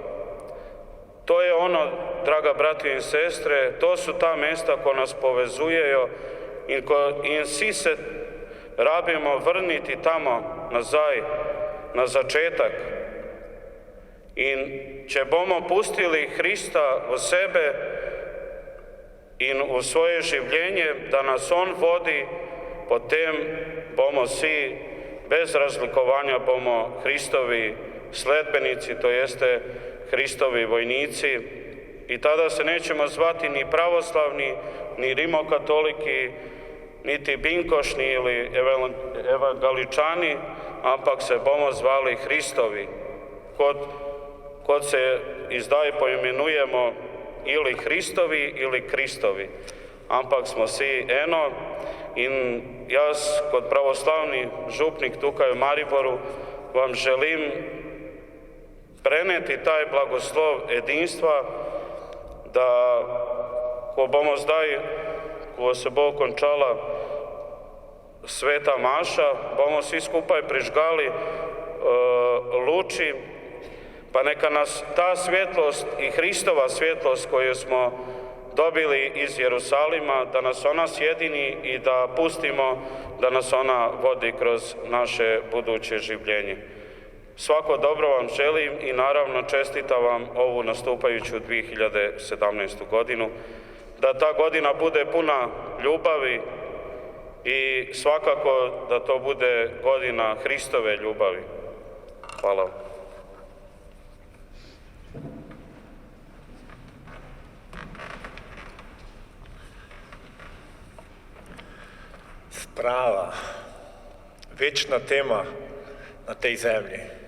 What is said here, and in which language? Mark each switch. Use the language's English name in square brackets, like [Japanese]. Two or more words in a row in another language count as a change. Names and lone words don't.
[Serbian] To je ono, draga brati i sestre, to su ta mjesta koja nas povezujejo in svi [Slovenian] se rabimo vrniti [Serbian] tamo nazaj, na začetak. [Slovenian] In če bomo pustili Krista v sebe in v svoje življenje, da nas on vodi, potem bomo vsi bez razlikovanja bomo Hristovi sledbenici, to jeste Hristovi vojnici. [Serbian] I tada se nećemo zvati ni pravoslavni, ni rimokatoliki, niti binkošni ili evangeličani, [Slovenian] ampak se bomo zvali Hristovi. Kod se izdaj poimenujemo ili Hristovi ili Kristovi, ampak smo vsi eno. In jaz kot pravoslavni župnik tukaj v Mariboru vam želim preneti taj blagoslov edinstva, da ko bomo zdaj, ko se bo končala sveta maša, bomo svi skupaj prižgali luči, [Serbian] pa neka nas ta svjetlost i Hristova svjetlost koju smo dobili iz Jerusalima, da nas ona sjedini i da pustimo da nas ona vodi kroz naše buduće življenje. Svako dobro vam želim i naravno čestitam vam ovu nastupajuću 2017. godinu, da ta godina bude puna ljubavi i svakako da to bude godina Hristove ljubavi. Hvala vam. [Slovenian] Sprava, večna tema na tej zemlji.